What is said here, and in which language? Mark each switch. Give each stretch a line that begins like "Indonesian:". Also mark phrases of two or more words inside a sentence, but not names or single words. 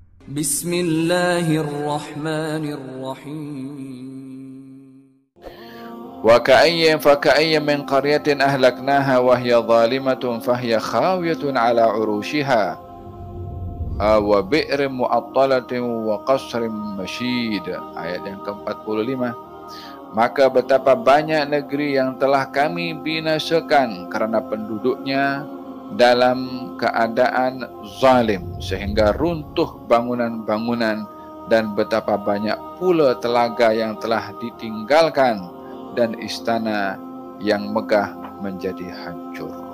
Arabic: Bismillahirrahmanirrahim. و فكأين من قرية أهلكناها وهي ظالمة فهي خاوية على عروشها وبئر معطلة وقصر مشيد.
Malay: Ayat yang ke-45. Maka betapa banyak negeri yang telah kami binasakan kerana penduduknya dalam keadaan zalim sehingga runtuh bangunan-bangunan, dan betapa banyak pula telaga yang telah ditinggalkan dan istana yang megah menjadi hancur.